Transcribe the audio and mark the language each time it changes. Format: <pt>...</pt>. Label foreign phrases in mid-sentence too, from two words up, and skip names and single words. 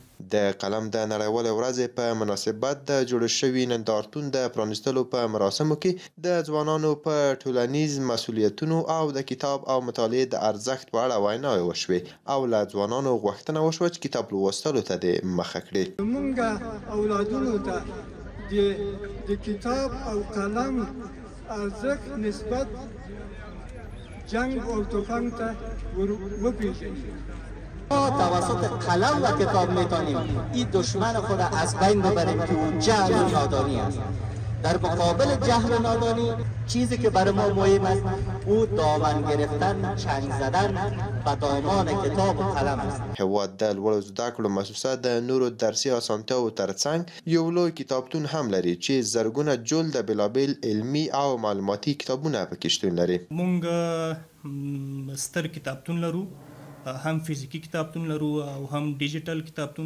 <ps>د قلم د نړیوالې ورځې په مناسبت د جوړ شوي نندارتون د پرانیستلو په مراسمو کې د ځوانانو په ټولنیز مسؤلیتونو او د کتاب او مطالعې د ارزښت په اړه ویناوې وشوې او له ځوانانو غوښتنه وشوه چې کتاب لوستلو ته دې مخه کړي. موږ اولادونو ته د کتاب او قلم ارزښت نسبت جنگ و تفنگ ته وپیژنیم.</ps> <fa>ما توسط قلم و کتاب میتونیم این دشمن خود از بین ببریم که اون جهل و نادانی است. در مقابل جهل و نادانی چیزی که برای ما مهم است او دامن گرفتن، چنگ زدن و دامان کتاب و قلم است.</fa> <ps>هیواد د لوړو زده کړو مؤسسه د نورو درسي اسانتیاوو ترڅنګ یو لوی کتابتون هم لري چې زرګونه جلد د بېلابېل علمي او معلوماتي کتابونه پکې شتون لري. مونږ ستر کتابتون لرو، هم فزیکی کتابتون لرو او هم ډیجیټل کتابتون.</ps>